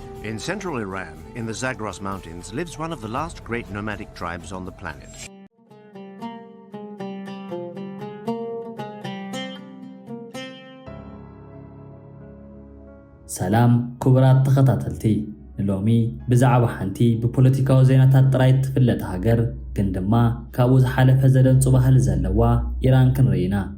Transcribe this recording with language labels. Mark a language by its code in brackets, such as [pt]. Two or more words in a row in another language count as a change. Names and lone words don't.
[en] In central Iran, in the Zagros Mountains, lives one of the last great nomadic tribes on the planet. [ti] ሰላም ክቡራት ተኸታተልቲ ሎሚ ብዛዕባ ሓንቲ ብፖለቲካዊ ዜናታት ጥራይ ትፍለጥ ሃገር ግን ድማ ካብኡ ዝሓለፈ ዘደንጹ ባህሊ ዘለዋ ኢራን ክንርኢና።